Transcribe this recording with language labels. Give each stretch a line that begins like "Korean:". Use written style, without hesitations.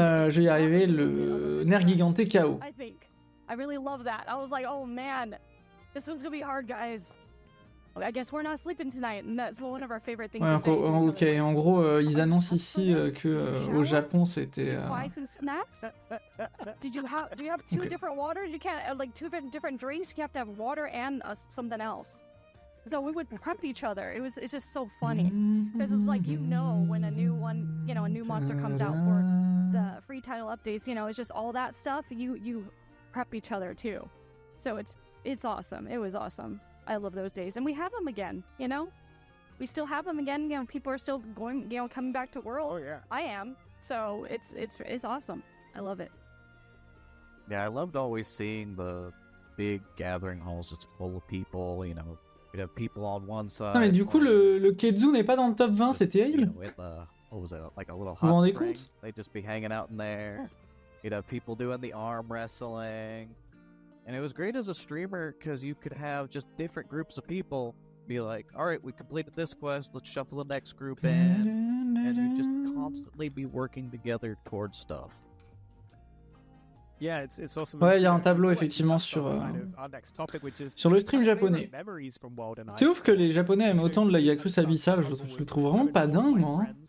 French: je vais y arriver, le Nergiganté KO.
English: I really love that. I was like, oh man, this one's gonna be hard, guys. I guess we're not sleeping tonight, and that's one of our favorite things to say to each other.
French: En gros, ils annoncent ici que au Japon, c'était...
English: Ice and snacks? Do you have two different waters? You can't, like, two different drinks? You have to have water and something else. So we would prep each other. It's just so funny. Because it's like, you know, when a new one, you know, a new monster comes out for the free title updates, you know, it's just all that stuff. You prep each other too. So it's awesome. It was awesome. I love those days. And we have them again, you know? We still have them again. You know, people are still going, you know, coming back to World. Oh, yeah. I am. So it's awesome. I love it. Yeah, I loved always seeing the big gathering halls just full of people, you know. We'd have people on one side.
French: Non mais du coup le Kezu n'est pas dans le top 20, c'est terrible.
English: What was it? Like a little
French: Vous vous
English: hot
French: rendez
English: spring.
French: compte?
English: They'd just be hanging out in there. You'd have people doing the arm wrestling. And it was great as a streamer because you could have just different groups of people be like, all right, we completed this quest, let's shuffle the next group in. And you just constantly be working together towards stuff. Yeah, it's awesome.
French: Ouais, il y a un tableau effectivement sur le stream japonais. C'est ouf que les Japonais aiment autant de la Yakuza Abyssal, je le trouve vraiment pas dingue, moi.